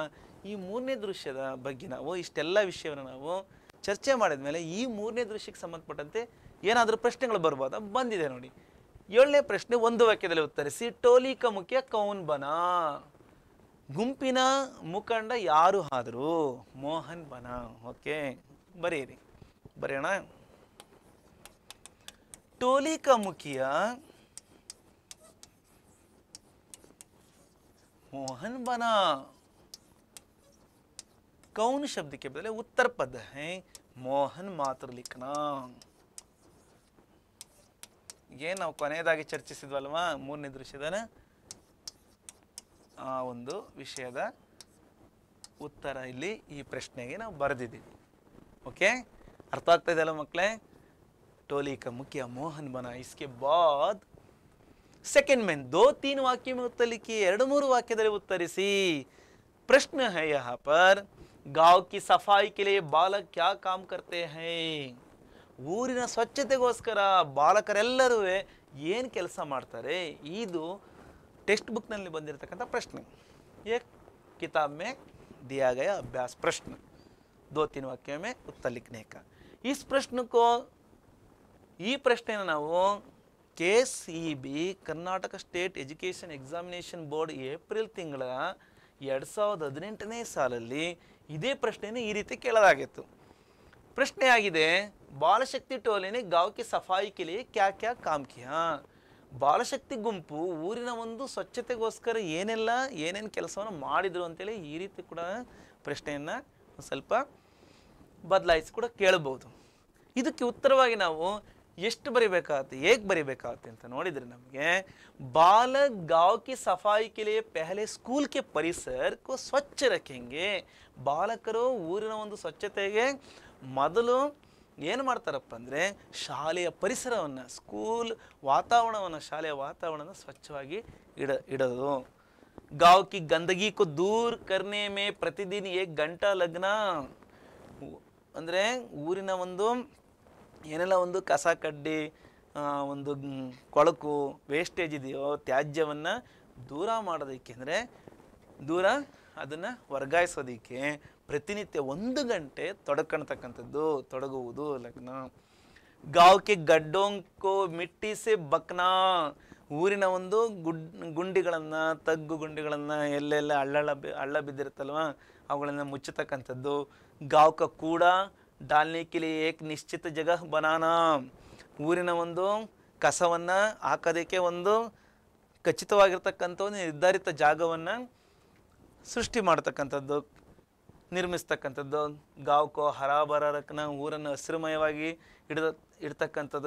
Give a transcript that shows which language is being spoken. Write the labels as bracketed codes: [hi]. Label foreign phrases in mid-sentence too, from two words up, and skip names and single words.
[kn] ಈ ಮೂರನೇ ದೃಶ್ಯದ ಬಗ್ಗೆ ನಾವು ಇಷ್ಟೆಲ್ಲ ವಿಷಯವನ್ನು ನಾವು ಚರ್ಚೆ ಮಾಡಿದ ಮೇಲೆ ಈ ಮೂರನೇ ದೃಶ್ಯಕ್ಕೆ ಸಂಬಂಧಪಟ್ಟಂತೆ ಏನಾದರೂ ಪ್ರಶ್ನೆಗಳು ಬರ್ಬೋದಾ? ಬಂದಿದೆ ನೋಡಿ. 7ನೇ ಪ್ರಶ್ನೆ ಒಂದು ವಾಕ್ಯದಲ್ಲಿ ಉತ್ತರಿಸಿ. [hi] टोली का मुखिया कौन बना, [kn] ಗುಂಪಿನ ಮುಖಂಡ ಯಾರು ಆದರು? ಮೋಹನ್ ಬನಾ. ಓಕೆ, ಬರೆಯಿರಿ, ಬರೆಯೋಣ. [hi] टोली का मुखिया मोहन बना. कौन शब्द के बदले उत्तर पद है मोहन मात्र लिखना. [kn] ये ನಾವು ಕೊನೆಯದಾಗಿ ಚರ್ಚಿಸಿದ್ವಲ್ವಾ ಮೂರನೇ ದೃಶ್ಯದ ಆ ಒಂದು ವಿಷಯದ ಉತ್ತರ ಇಲ್ಲಿ ಈ ಪ್ರಶ್ನೆಗೆ ನಾವು ಬರೆದಿದ್ದೀವಿ. ಓಕೆ, ಅರ್ಥ ಆಗ್ತಾ ಇದೆಯಲ್ಲ ಮಕ್ಕಳೇ? [hi] टोली का मुखिया मोहन बना. इसके बाद सेकंड में 2-3 वाक्य में उत्तर लिखिए, 2-3 [kn] वाक्यದಲ್ಲಿ ಉತ್ತರಿಸಿ. [hi] प्रश्न है यहाँ पर, गांव की सफाई के लिए बालक क्या काम करते हैं? [kn] ಊರಿನ ಸ್ವಚ್ಛತೆಗೋಸ್ಕರ ಬಾಲಕರೆಲ್ಲರೂ ಏನು ಕೆಲಸ ಮಾಡ್ತಾರೆ? ಇದು [en] text book [kn] ನಲ್ಲಿ ಬಂದಿರತಕ್ಕಂತ ಪ್ರಶ್ನೆ. [hi] एक किताब में दिया गया अभ्यास प्रश्न, 2-3 वाक्य में उत्तर लिखने का. इस प्रश्न को [kn] ಈ ಪ್ರಶ್ನೆಯನ್ನು ನಾವು KCB ಕರ್ನಾಟಕ ಸ್ಟೇಟ್ ಎಜುಕೇಷನ್ ಎಕ್ಸಾಮಿನೇಷನ್ ಬೋರ್ಡ್ ಏಪ್ರಿಲ್ ತಿಂಗಳ 2018ನೇ ಸಾಲಲ್ಲಿ ಇದೇ ಪ್ರಶ್ನೆಯನ್ನು ಈ ರೀತಿ ಕೇಳಲಾಗಿತ್ತು. ಪ್ರಶ್ನೆ ಆಗಿದೆ, [hi] बालशक्ति टोलीने गांव की सफाई के लिए क्या क्या काम किया. [kn] ಬಾಲಶಕ್ತಿ ಗುಂಪು ಊರಿನ ಒಂದು ಸ್ವಚ್ಛತೆಗೋಸ್ಕರ ಏನೇನು ಕೆಲಸವನ್ನು ಮಾಡಿದ್ರು ಅಂತೇಳಿ ಈ ರೀತಿ ಕೂಡ ಪ್ರಶ್ನೆಯನ್ನು ಸ್ವಲ್ಪ ಬದಲಾಯಿಸಿ ಕೂಡ ಕೇಳಬಹುದು. ಇದಕ್ಕೆ ಉತ್ತರವಾಗಿ ನಾವು ಎಷ್ಟು ಬರಿಬೇಕಾಗುತ್ತೆ, ಹೇಗೆ ಬರಿಬೇಕಾಗುತ್ತೆ ಅಂತ ನೋಡಿದ್ರೆ ನಮಗೆ [hi] बालक गांव की सफाई के लिए पहले स्कूल के परिसर को स्वच्छ रखेंगे. [kn] ಬಾಲಕರು ಊರಿನ ಒಂದು ಸ್ವಚ್ಛತೆಗೆ ಮೊದಲು ಏನು ಮಾಡ್ತಾರಪ್ಪ ಅಂದರೆ ಶಾಲೆಯ ಪರಿಸರವನ್ನು, ಸ್ಕೂಲ್ ವಾತಾವರಣವನ್ನು, ಶಾಲೆಯ ವಾತಾವರಣವನ್ನು ಸ್ವಚ್ಛವಾಗಿ ಇಡೋದು. [hi] गांव की गंदगी को दूर करने में प्रतिदिन 1 घंटा लगना. [kn] ಅಂದರೆ ಊರಿನ ಒಂದು ಏನೆಲ್ಲ ಒಂದು ಕಸ ಕಡ್ಡಿ, ಒಂದು ಕೊಳಕು, ವೇಸ್ಟೇಜ್ ಇದೆಯೋ ತ್ಯಾಜ್ಯವನ್ನು ದೂರ ಮಾಡೋದಕ್ಕೆ, ಅಂದರೆ ದೂರ ಅದನ್ನು ವರ್ಗಾಯಿಸೋದಕ್ಕೆ ಪ್ರತಿನಿತ್ಯ 1 ಗಂಟೆ ತೊಡಗುವುದು ಲಗ್ನ. [hi] गांव के गड्डों को मिट्टी से बकना. [kn] ಊರಿನ ಒಂದು ಗುಂಡಿಗಳನ್ನು, ತಗ್ಗು ಗುಂಡಿಗಳನ್ನು, ಎಲ್ಲೆಲ್ಲ ಹಳ್ಳ ಬಿದ್ದಿರುತ್ತಲ್ವ ಅವುಗಳನ್ನು ಮುಚ್ಚತಕ್ಕಂಥದ್ದು. [hi] गांव का कूड़ा डालने के लिए एक निश्चित जगह बनाना. [kn] ಊರಿನ ಒಂದು ಕಸವನ್ನು ಹಾಕೋದಕ್ಕೆ ಒಂದು ಖಚಿತವಾಗಿರ್ತಕ್ಕಂಥ ಒಂದು ನಿರ್ಧಾರಿತ ಜಾಗವನ್ನು ಸೃಷ್ಟಿ ಮಾಡ್ತಕ್ಕಂಥದ್ದು, ನಿರ್ಮಿಸ್ತಕ್ಕಂಥದ್ದು. [hi] गांव को हराभरा रखना. [kn] ಊರನ್ನು ಹಸಿರುಮಯವಾಗಿ ಇಡ್ತಕ್ಕಂಥದ್ದು.